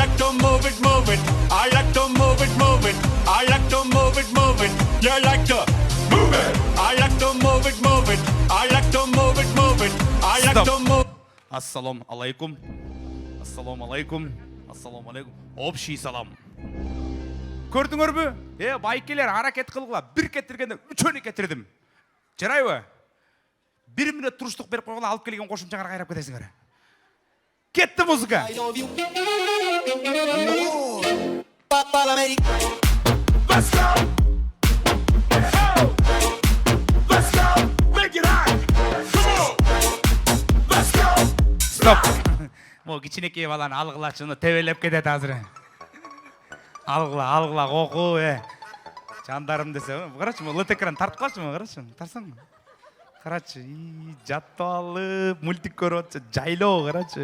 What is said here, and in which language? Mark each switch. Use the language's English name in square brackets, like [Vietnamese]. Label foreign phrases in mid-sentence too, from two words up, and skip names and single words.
[Arabic] السلام عليكم. [Kyrgyz] Общий салам. көрдүңөрбү? Байкелер аракет кылгыла, бир кетиргенде үчөнү кетирдим. Жарайбы? 1 мүнөт туруштук берип койгула, алып келген кошумчаңар кайрап кетесиңер. Кетти музыка. [English] Let's go. Let's go. Make it hot. Come on. Let's go. [Kyrgyz] Стоп. Мо кичинекей баланы алгылачыны тебелеп кетет азыр. Алгыла, коку, жандарым десе. Карачы, лет экран тартып калчы, карачы. Тарсаң. Карачы, жатып алып, мультик көрүп атчы, жайлоо, карачы.